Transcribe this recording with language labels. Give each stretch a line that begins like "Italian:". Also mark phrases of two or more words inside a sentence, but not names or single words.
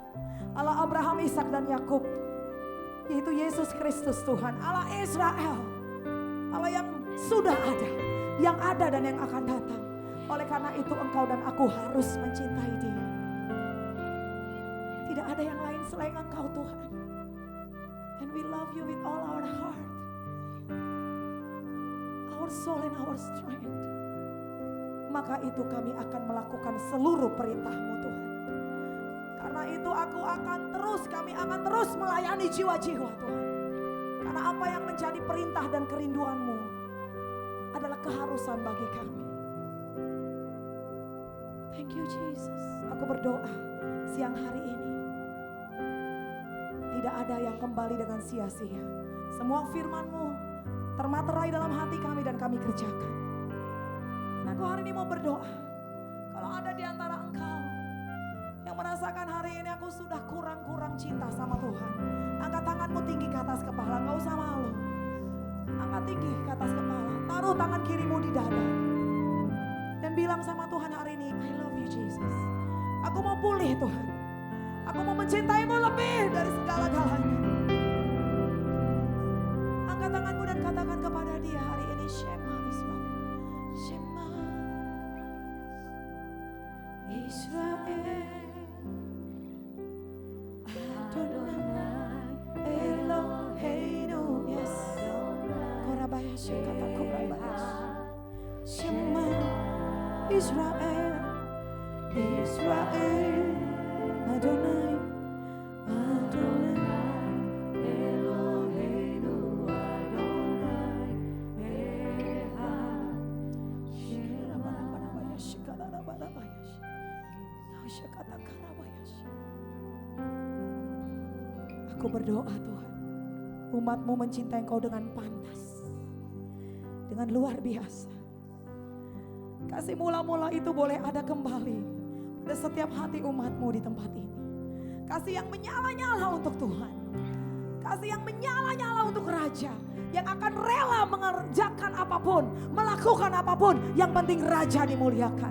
Indonesian: Allah Abraham, Ishak dan Yakub, yaitu Yesus Kristus Tuhan, Allah Israel. Allah yang sudah ada, yang ada dan yang akan datang. Oleh karena itu engkau dan aku harus mencintai Dia. Tidak ada yang lain selain engkau Tuhan.
English: And we love you with all our heart, our soul and our strength.
Indonesian: Maka itu kami akan melakukan seluruh perintah-Mu Tuhan. Karena itu kami akan terus melayani jiwa-jiwa Tuhan. Karena apa yang menjadi perintah dan kerinduan-Mu adalah keharusan bagi kami.
English: Thank you Jesus.
Indonesian: Aku berdoa siang hari ini tidak ada yang kembali dengan sia-sia. Semua firman-Mu termaterai dalam hati kami dan kami kerjakan. Dan aku hari ini mau berdoa, kalau ada di antara engkau yang merasakan hari ini aku sudah kurang-kurang cinta sama Tuhan, angkat tanganmu tinggi ke atas kepala, gak usah malu. Angkat tinggi ke atas kepala, taruh tangan kirimu di dada, dan bilang sama Tuhan hari ini,
English: I love you Jesus.
Indonesian: Aku mau pulih Tuhan, aku mau mencintaimu lebih dari segala-galanya. Angkat tanganmu dan katakan kepada Dia hari ini,
Hebrew: שמע ישראל, שמע ישראל, אדוני אלוהינו, yes. Korabayash, kata Korabayash, שמע ישראל, ישראל, אדוני, אדוני אלוהינו, אדוני אחד. Shikarabayash, Shikarabayash, Shikarabayash.
Indonesian: Aku berdoa Tuhan, umat-Mu mencintai Engkau dengan pantas, dengan luar biasa. Kasih mula-mula itu boleh ada kembali pada setiap hati umat-Mu di tempat ini. Kasih yang menyala-nyala untuk Tuhan. Kasih yang menyala-nyala untuk Raja, yang akan rela mengerjakan apapun, melakukan apapun, yang penting Raja dimuliakan.